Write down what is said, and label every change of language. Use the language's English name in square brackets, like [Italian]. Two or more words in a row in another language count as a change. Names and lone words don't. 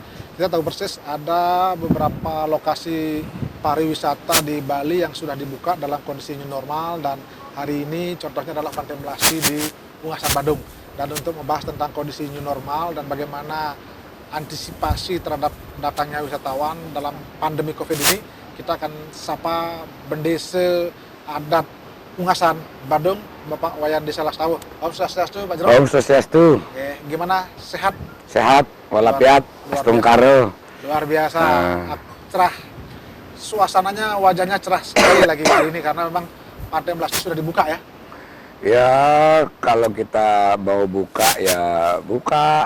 [Indonesian] Kita tahu persis ada beberapa lokasi pariwisata di Bali yang sudah dibuka dalam kondisi [English] new normal, [Indonesian] dan hari ini contohnya adalah Pantai Melasti di Ungasan Badung. Dan untuk membahas tentang kondisi [English] new normal [Indonesian] dan bagaimana antisipasi terhadap datangnya wisatawan dalam pandemi COVID ini, kita akan sapa Bendese Adat Ungasan Badung, Bapak Wayan Desa Lastawu. Om Swastiastu, Pak Jero. Om Swastiastu. Oke, gimana? Sehat? Sehat, walafiat, astungkaro. Luar biasa, cerah. Suasananya, wajahnya cerah sekali lagi kali ini karena memang Pantai Melasti sudah dibuka ya. Ya, kalau kita mau buka ya buka.